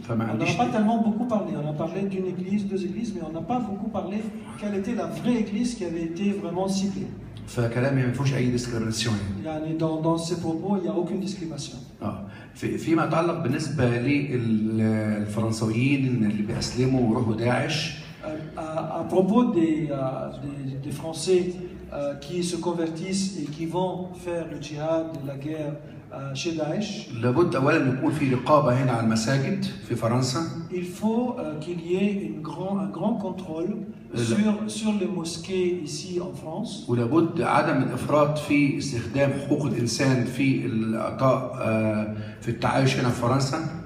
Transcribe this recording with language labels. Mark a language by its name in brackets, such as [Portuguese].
[French] On n'en a pas tellement beaucoup parlé. On a parlé d'une église, 2 églises, mais on n'a pas beaucoup parlé quelle était la vraie église qui avait été vraiment ciblée. [Arabic] فكلامي ما فيهوش اي ديسكريميناسيون. يعني [French] dans ces propos, il n'y a aucune discrimination. [Arabic] فيما يتعلق بالنسبه للفرنسويين اللي بيسلموا ويروحوا داعش. [French] À propos des Français qui se convertissent et qui vont faire le djihad, la guerre chez Daesh. [Arabic] لابد اولا يكون في رقابه هنا على المساجد في فرنسا. [French] Il faut qu'il y ait un grand contrôle sur les mosquées ici en France. [Arabic] ولابد عدم الافراط في استخدام حقوق الانسان في الاعطاء في التعايش هنا في فرنسا.